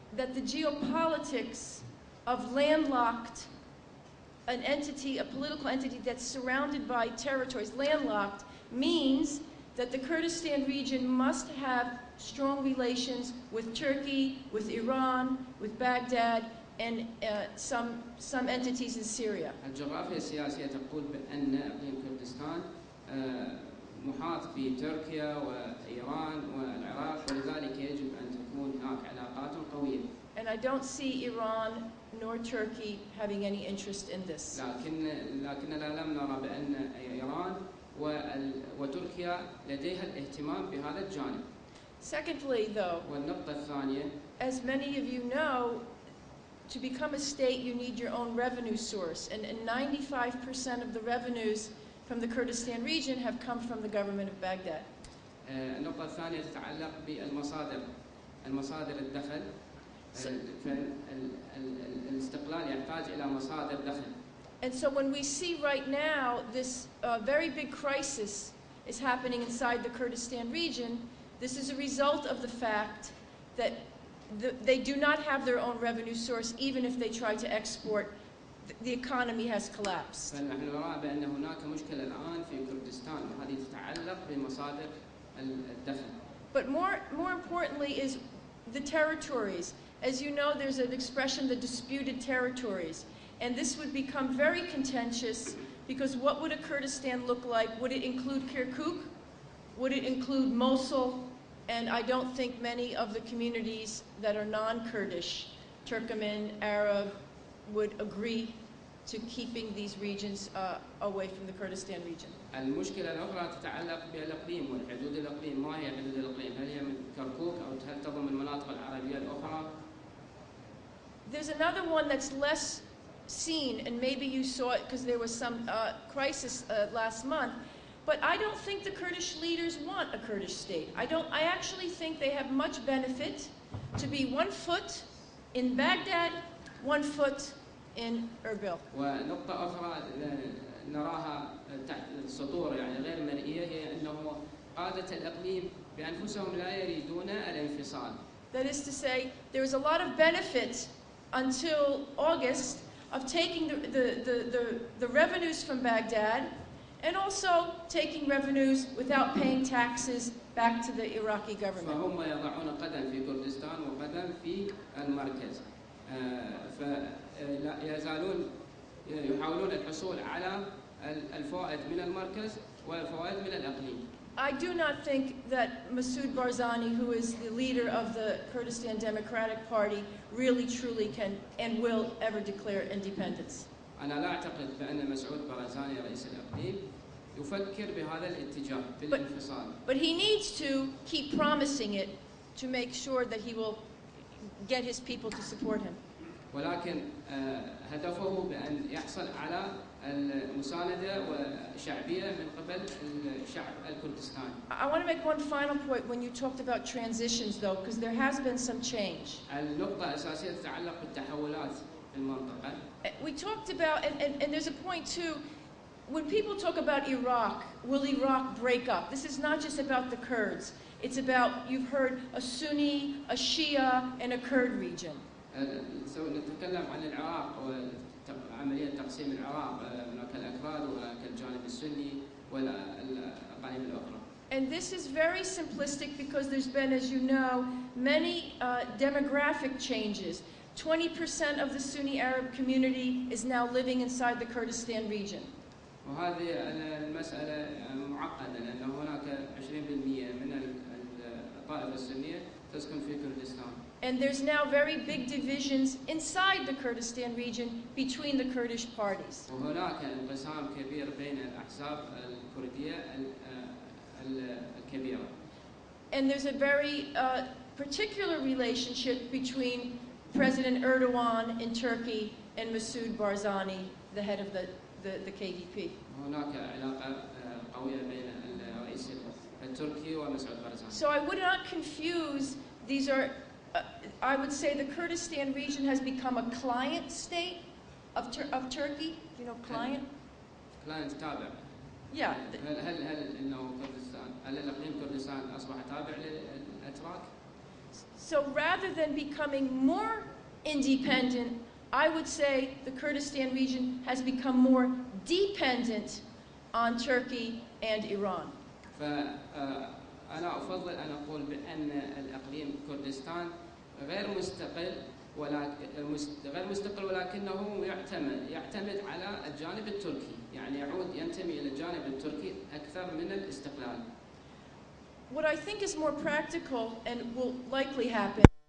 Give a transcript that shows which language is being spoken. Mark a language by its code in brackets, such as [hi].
[en] That the geopolitics of landlocked, an entity, a political entity that's surrounded by territories, landlocked, means that the Kurdistan region must have strong relations with Turkey, with Iran, with Baghdad, and some entities in Syria. [ar] الجغرافيا السياسية تقول بأن إقليم كردستان محاط بتركيا وإيران والعراق ولذلك يجب أن تكون هناك علاقات قوية. [en] And I don't see Iran nor Turkey having any interest in this. [ar] لكننا لم نرى بأن إيران وتركيا لديها الاهتمام بهذا الجانب. [en] Secondly, though, [ar] والنقطة الثانية, [en] as many of you know, to become a state you need your own revenue source, and 95% of the revenues from the Kurdistan region have come from the government of Baghdad. [ar] النقطة الثانية تتعلق بالمصادر الدخل. الاستقلال يحتاج إلى مصادر دخل. [en] And so when we see right now this very big crisis is happening inside the Kurdistan region, this is a result of the fact that they do not have their own revenue source, even if they try to export. The economy has collapsed. [ar] فنحن نرى بأن هناك مشكلة الآن في كردستان وهذه تتعلق بمصادر الدخل. [en] But more importantly is the territories. As you know, there's an expression, the disputed territories. And this would become very contentious because what would a Kurdistan look like? Would it include Kirkuk? Would it include Mosul? And I don't think many of the communities that are non-Kurdish, Turkmen, Arab, would agree to keeping these regions away from the Kurdistan region. [ar] المشكلة الأخرى تتعلق بالإقليم والحدود الإقليم. ما هي حدود الإقليم؟ هل هي من كركوك أو هل تضم المناطق العربية الأخرى؟ [en] There's another one that's less seen, and maybe you saw it because there was some crisis last month. But I don't think the Kurdish leaders want a Kurdish state. I actually think they have much benefit to be 1 foot in Baghdad, 1 foot in Erbil. [ar] ونقطة أخرى نراها تحت السطور يعني غير مرئية هي أنه قادة الإقليم بأنفسهم لا يريدون الانفصال. [en] That is to say, there was a lot of benefit until August of taking the revenues from Baghdad and also taking revenues without paying taxes back to the Iraqi government. [ar] فهم يضعون قدم في كردستان وقدم في المركز. فلا يزالون يحاولون الحصول على الفوائد من المركز والفوائد من الإقليم. [en] I do not think that Masoud Barzani, who is the leader of the Kurdistan Democratic Party, really truly can and will ever declare independence. [ar] أنا لا أعتقد بأن مسعود بارزاني رئيس الإقليم يفكر بهذا الاتجاه بالانفصال. [en] But he needs to keep promising it to make sure that he will get his people to support him. [ar] ولكن هدفه بأن يحصل على المساندة وشعبية من قبل الشعب الكردستاني. [en] I want to make one final point when you talked about transitions, though, because there has been some change. [ar] النقطة الأساسية تتعلق بالتحولات في المنطقة. [en] We talked about, and there's a point too, when people talk about Iraq, will Iraq break up? This is not just about the Kurds. It's about, you've heard, a Sunni, a Shia, and a Kurd region. [ar] نتكلم عن العراق وعملية تقسيم العراق، هناك الأكراد وهناك الجانب السني والأقاليم الأخرى. [en] And this is very simplistic because there's been, as you know, many demographic changes. 20% of the Sunni Arab community is now living inside the Kurdistan region. [ar] وهذه المسألة معقدة لأن هناك 20% من الطائفة السنية تسكن في كردستان. [en] And there's now very big divisions inside the Kurdistan region between the Kurdish parties. [ar] وهناك انقسام كبير بين الأحزاب الكردية الكبيرة. [en] And there's a very particular relationship between President Erdogan in Turkey and Masoud Barzani, the head of the KDP. [ar] هناك علاقة قوية بين الرئيس التركي ومسعود بارزاني. [en] So I would not confuse, these are, I would say the Kurdistan region has become a client state of Turkey. You know, client? [ar] Client تابع. [en] Yeah. [ar] هل إنه كردستان، هل الإقليم كردستان أصبح تابع للأتراك؟ [en] So rather than becoming more independent, I would say the Kurdistan region has become more dependent on Turkey and Iran. [ar] فأنا أفضل أن أقول بأن الإقليم كردستان غير مستقل ولكنه يعتمد على الجانب التركي، يعني ينتمي إلى الجانب التركي أكثر من الاستقلال. [en] What I think is more practical and will likely happen